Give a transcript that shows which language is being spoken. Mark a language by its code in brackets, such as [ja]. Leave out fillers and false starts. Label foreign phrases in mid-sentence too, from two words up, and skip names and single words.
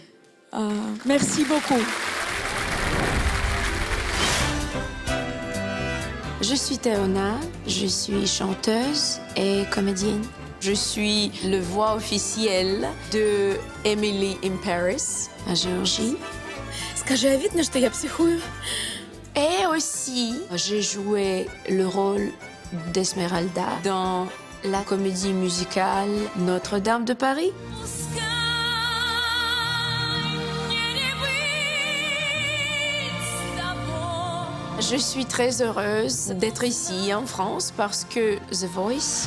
[fr] Merci beaucoup. Je suis Théona, je suis chanteuse et comédienne. Je suis le voix officielle de Emily in Paris, en Géorgie. [ru] Скажи, а видно, что я психую? [fr] Et aussi, j'ai joué le rôle d'Esmeralda dans la comédie musicale Notre-Dame de Paris. Je suis très heureuse d'être ici en France parce que The Voice,